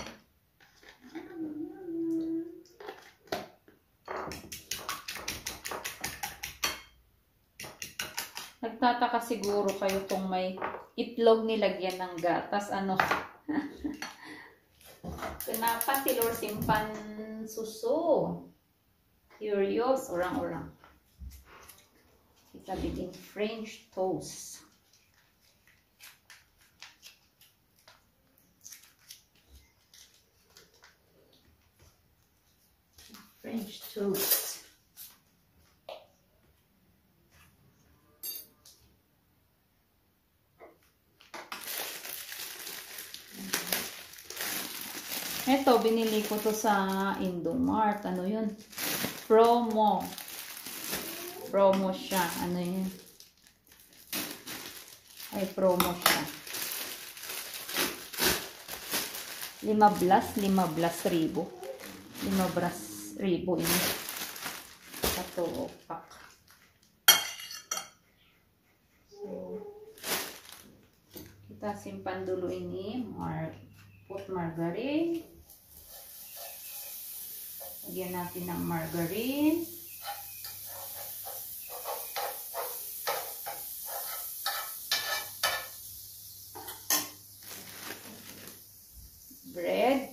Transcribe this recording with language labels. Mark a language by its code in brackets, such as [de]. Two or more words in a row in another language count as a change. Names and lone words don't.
[tl] Nagtataka siguro kayo kung may itlog nilagyan ng gatas. [id] Ano? Kenapan telur simpan susu? Curious? Orang-orang. Kita bikin [en] French toast. French toast. [tl] Ito, binili ko to sa Indomart. Ano yun? Promo. Promo siya. Ano yun? Ay, promo siya. 15,000 ribu. [id] 15,000 ribu ini. Satu pack. So, kita simpan dulu ini. [en] Put margarine. [tl] Lagyan natin ng margarine. [en] Bread.